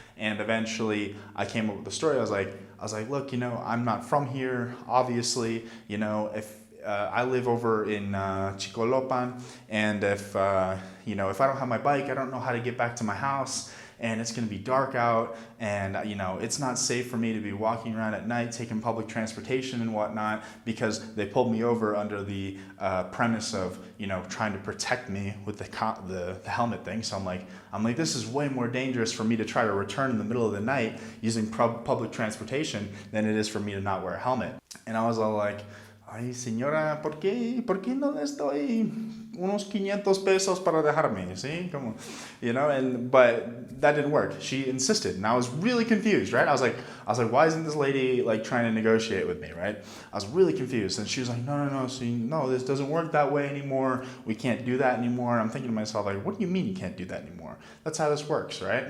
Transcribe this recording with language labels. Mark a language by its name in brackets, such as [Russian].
[English] And eventually I came up with the story. I was like, look, you know, I'm not from here, obviously, you know, if I live over in Chicolopan, and if you know, if I don't have my bike, I don't know how to get back to my house, and it's going to be dark out, and you know, it's not safe for me to be walking around at night taking public transportation and whatnot, because they pulled me over under the premise of, you know, trying to protect me with the helmet thing. So I'm like, this is way more dangerous for me to try to return in the middle of the night using public transportation than it is for me to not wear a helmet. And I was all like, [Spanish] ay, señora, ¿por qué no le doy unos 500 pesos para dejarme? ¿Sí? [English] Como, you know, but that didn't work. She insisted, and I was really confused, right? I was like, why isn't this lady like trying to negotiate with me, right? I was really confused, and she was like, no, see, no, this doesn't work that way anymore. We can't do that anymore. And I'm thinking to myself, like, what do you mean you can't do that anymore? That's how this works, right?